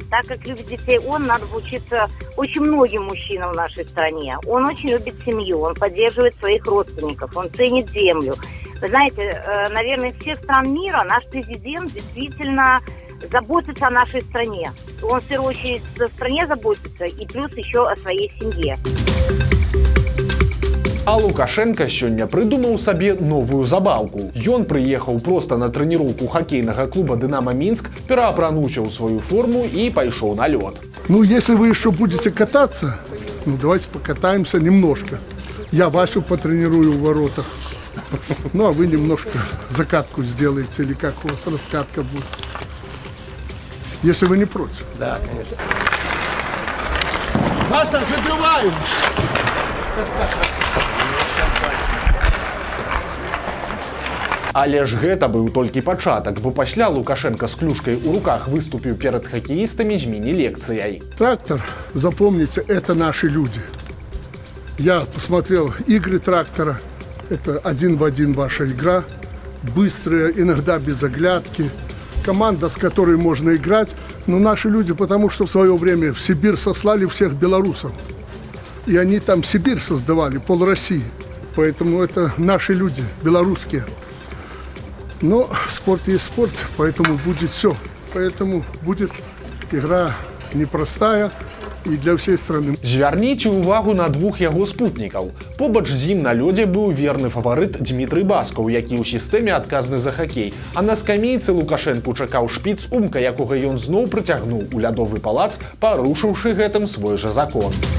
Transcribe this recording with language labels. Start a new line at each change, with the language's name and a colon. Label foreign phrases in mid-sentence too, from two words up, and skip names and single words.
Russian: Так как любит детей он, надо учиться очень многим мужчинам в нашей стране. Он очень любит семью, он поддерживает своих родственников, он ценит землю. Вы знаете, наверное, из всех стран мира наш президент действительно заботится о нашей стране. Он в первую очередь о стране заботится и плюс еще о своей семье.
Belarusian: А Лукашенко сёння прыдумаў сабе новую забаўку. Ён прыехаў проста на трэніроўку хакейнага клуба «Дынамо Минск», пераапрануўся ў сваю форму и пайшоў на лёд.
Russian: Если вы еще будете кататься, давайте покатаемся немножко. Я Васю потренирую в воротах. А вы немножко закатку сделаете, или как у вас раскатка будет. Если вы не против. Да, конечно. Вася, забиваем!
Belarusian: Але ж гэта быў толькі пачатак, бо пасля Лукашенко з клюшкай у руках выступіў перад хакеістамі з міні-лекцыяй.
Russian: Трактор, запомните, это наши люди. Я посмотрел игры трактора. Это один в один ваша игра. Быстрая, иногда без оглядки. Команда, с которой можно играть. Но наши люди, потому что в свое время в Сибирь сослали всех белорусов. И они там Сибирь создавали, пол России. Поэтому это наши люди, белорусские. Но спорт есть спорт, поэтому будет все. Поэтому будет игра непростая и для всей страны.
Belarusian: Звярніце ўвагу на двух яго спутнікаў. Побач з ім на лёдзе быў верны фаварыт Дмітрый Баскаў, які ў сістэме адказны за хакей. А на скамейцы Лукашэнку чакаў шпіц Умка, якога ён зноў прыцягнуў у лядовы палац, парушыўшы гэтым свой жа закон.